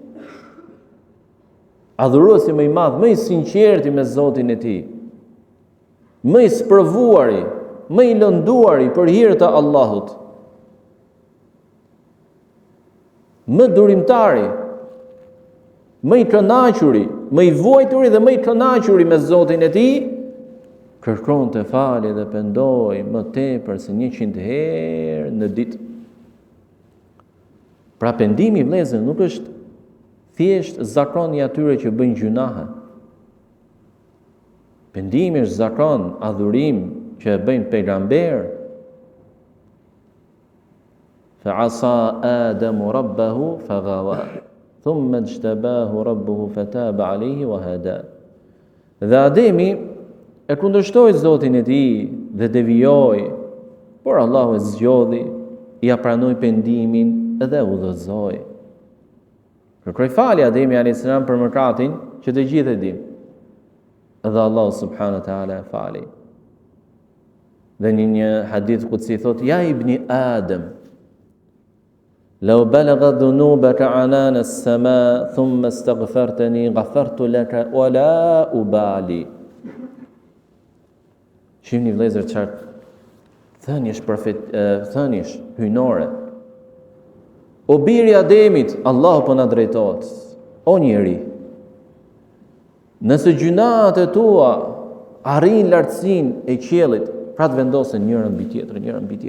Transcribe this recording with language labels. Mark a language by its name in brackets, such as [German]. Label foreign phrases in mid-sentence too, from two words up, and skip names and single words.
[Albanian] Adhuruesi më i madh, më i sinqerti me Zotin e tij, më i sprovuari, më i lënduari për hir të Allahut, më durimtari, më i kënaquri, më i vuajturi dhe më i kënaquri me Zotin e tij, kërkonte falje dhe pendohej më tepër se 100 herë në ditë. Pra pendimi, vëllezër, nuk është thjesht zakon i atyre që bëjnë gjunahe. Pendimi është zakon, adhurim që e bëjnë pejgamber. [Arabic] فعصى آدم ربه فغوى ثم اجتباه ربه فتاب عليه وهدى. [Albanian] Dhe Ademi e kundërshtoi Zotin e tij dhe devijoi, por Allahu e zgjodhi, ia pranoi pendimin dhe udhëzoi. Kërkoi falje Ademi [Arabic] عليه السلام [Albanian] për mëkatin që të gjithë e dim. Dhe Allah [Arabic] سبحانه وتعالى [Albanian] e fali. Dhe një hadith qudsi thot: [Arabic] يا ابن آدم لو بلغت ذنوبك عنان السماء ثم استغفرتني غفرت لك ولا أبالي. [Albanian] Shihni vëllezër çfarë thëniesh hyjnore. O biri Ademit, Allahu po na drejtohet. O njeri, nëse gjunat e tua arrin lartësinë e qiellit, pra të vendosen njëra mbi tjetrën.